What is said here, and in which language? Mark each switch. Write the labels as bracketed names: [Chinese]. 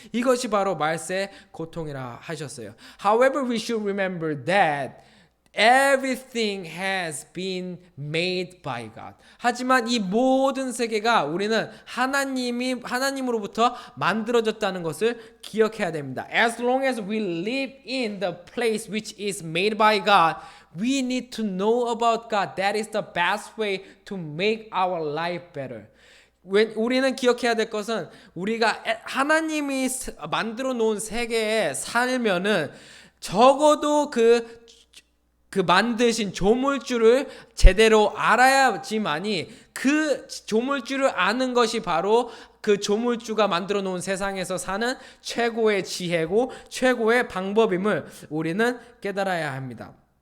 [Korean] 이것이 바로 말세의 고통이라 하셨어요. [English] However, we should remember that everything has been made by God. [Korean] 하지만 이 모든 세계가 우리는 하나님으로부터 만들어졌다는 것을 기억해야 됩니다. [English] As long as we live in the place which is made by God, we need to know about God. That is the best way to make our life better. [Korean] 우리는 기억해야 될 것은 우리가 하나님이 만들어 놓은 세계에 살면은 적어도 그 만드신 조물주를 제대로 알아야지만이 그 조물주를 아는 것이 바로 그 조물주가 만들어 놓은 세상에서 사는 최고의 지혜고 최고의 방법임을 우리는 깨달아야 합니다.